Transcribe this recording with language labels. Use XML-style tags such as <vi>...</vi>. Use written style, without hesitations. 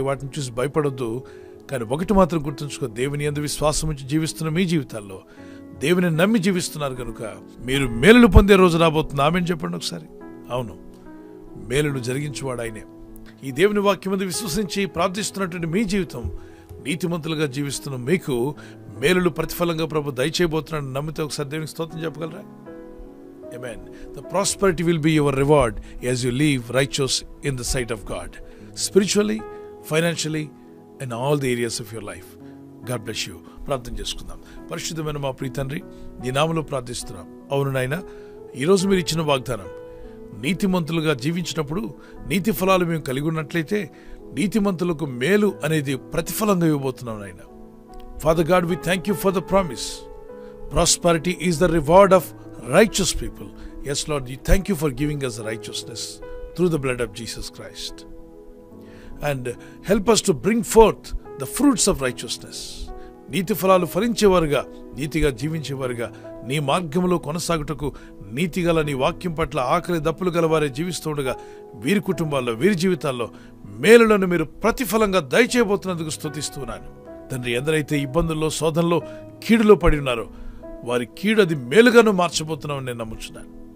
<te>వాటిని చూసి భయపడొద్దు. కానీ ఒకటి మాత్రం గుర్తుంచుకో, దేవుని యందు విశ్వాసం ఉంచి జీవిస్తున్న మీ జీవితాల్లో దేవుని నమ్మి జీవిస్తున్నారు కనుక మీరు మేలులు పొందే రోజు రాబోతుంది. ఆమేన్ చెప్పండి ఒకసారి. అవును, మేలులు జరిగించువాడు ఆయనే. ఈ దేవుని వాక్యం మీద విశ్వసించి ప్రార్థిస్తున్నటువంటి మీ జీవితం, నీతిమంతులుగా జీవిస్తున్న మీకు మేలులు ప్రతిఫలంగా ప్రభు దయచేయబోతున్నాడు. నమ్మితే ఒకసారి దేవునికి స్తోత్రం చెప్పగలరా?</te> <en>Amen. The prosperity will be your reward as you live righteous in the sight of God, spiritually, financially, in all the areas of your life. God bless you.</en> <te>ప్రార్థన చేసుకుందాం. పరిశుద్ధమైన మా ప్రియ తండ్రి, నీ నామములో ప్రార్థిస్తున్నాం. అవును నాయనా, ఈరోజు మీరు ఇచ్చిన వాగ్దానం, నీతిమంతులుగా జీవించినప్పుడు నీతి ఫలాలు మేము కలిగి ఉన్నట్లయితే నీతిమంతులకు మేలు అనేది ప్రతిఫలంగా ఇవ్వబోతున్నాం నాయనా.</te> <en>Father God, we thank you for the promise. Prosperity is the reward of righteous people. Yes, Lord, we thank you for giving us righteousness through the blood of Jesus Christ. And help us to bring forth the fruits of righteousness.</en> <te>నీతి ఫలాలు ఫలించేవారుగా, నీతిగా జీవించేవారుగా, నీ మార్గంలో కొనసాగుటకు నీతిగల నీ వాక్యం పట్ల ఆకలి దప్పులు గలవారే జీవిస్తూ ఉండగా వీరి కుటుంబాల్లో, వీరి జీవితాల్లో మేలులను మీరు ప్రతిఫలంగా దయచేయబోతున్నందుకు స్తుతిస్తున్నాను తండ్రి. ఎందరైతే ఇబ్బందుల్లో, శోధనలో, కీడులో పడి ఉన్నారో వారి కీడు అది మేలుగాను మార్చబోతున్నామని నేను నమ్ముచున్నాను.</te>